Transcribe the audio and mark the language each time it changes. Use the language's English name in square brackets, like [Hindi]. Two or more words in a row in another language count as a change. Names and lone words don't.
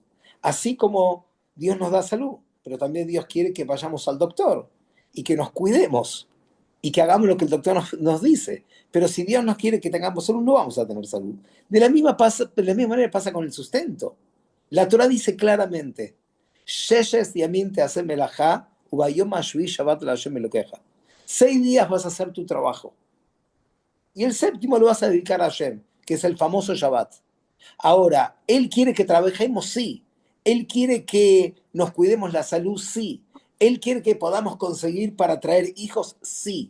[Spanish] Así como Dios nos da salud, pero también Dios quiere que vayamos al doctor y que nos cuidemos y que hagamos lo que el doctor nos dice. Pero si Dios nos quiere que tengamos salud, no vamos a tener salud. De la misma manera pasa con el sustento. La Torah dice claramente, [Hebrew] "ששת ימים תעשה מלאכה וביום השביעי שבת לה' אלוקיך". [Spanish] 6 días vas a hacer tu trabajo. Y el séptimo lo vas a dedicar a Hashem, que es el famoso Shabbat. Ahora, Él quiere que trabajemos, sí. Él quiere que nos cuidemos la salud, sí. Él quiere que podamos conseguir para traer hijos, sí.